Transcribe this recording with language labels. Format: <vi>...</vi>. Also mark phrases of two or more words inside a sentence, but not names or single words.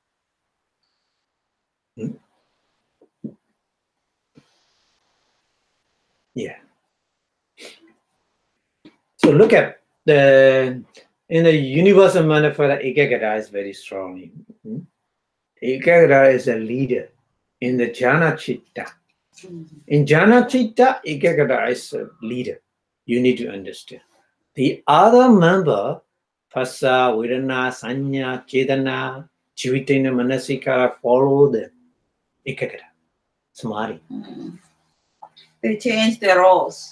<en>Yeah. So look at in the universal manifest, Ekagata is very strong. Ekagata is a leader in the</en> <pi>jhana chitta.</pi> <en>In</en> <pi>jhana chitta,</pi> <en>Ekagata is a leader. You need to understand. The other member,</en> <pi>Phassa, Vedana, Sanya, Chetana, Jivitena, Manasikara,</pi> <en>follow the</en> <pi>Ekagata, Samadhi.</pi> <en>They change their roles.</en>